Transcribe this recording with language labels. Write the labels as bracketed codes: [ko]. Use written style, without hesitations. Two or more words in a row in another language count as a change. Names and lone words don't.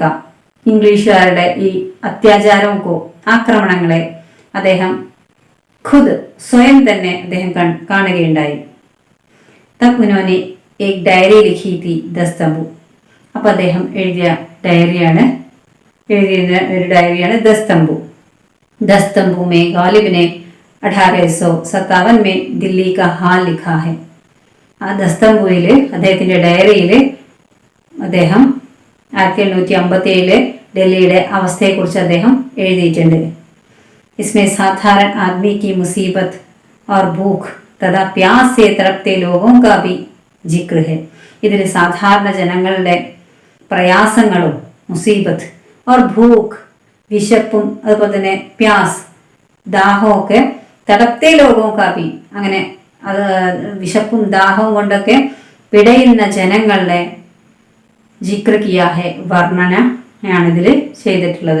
[ml] ഇംഗ്ലീഷുകാരുടെ ഈ [hi] अत्याचारों को, [ml] ആക്രമണങ്ങളെ അദ്ദേഹം ഖുദ് സ്വയം തന്നെ അദ്ദേഹം കാണുകയുണ്ടായി. [hi] तब उन्होंने एक डायरी लिखी थी दस्तंबू. [ml] അപ്പൊ അദ്ദേഹം എഴുതിയ ഒരു ഡയറിയാണ് ദസ്തംബു. [hi] दस्तंबू में ഗാലിബ് ने 1857 में दिल्ली का हाल लिखा है. [ml] ആ ദസ്തംബുവിൽ അദ്ദേഹത്തിന്റെ ഡയറിയിൽ അദ്ദേഹം 1857 ഡൽഹിയുടെ അവസ്ഥയെക്കുറിച്ച് അദ്ദേഹം എഴുതിയിട്ടുണ്ട്. [hi] इसमें साधारण आदमी की मुसीबत और भूख तथा प्यास से तड़पते लोगों का भी जिक्र है. [ml] ഇതിൽ സാധാരണ ജനങ്ങളുടെ പ്രയാസങ്ങളും മുസീബത്ത് [hi] और भूख [ml] വിശപ്പും അതുപോലെ തന്നെ പ്യാസ് ദാഹവും ഒക്കെ തടപ്തേ ലോകവും കാപ്പി, അങ്ങനെ അത് വിശപ്പും ദാഹവും കൊണ്ടൊക്കെ പിടയുന്ന ജനങ്ങളുടെ [hi] ज़िक्र किया है, [ml] വർണ്ണനയാണ് ഇതിൽ ചെയ്തിട്ടുള്ളത്.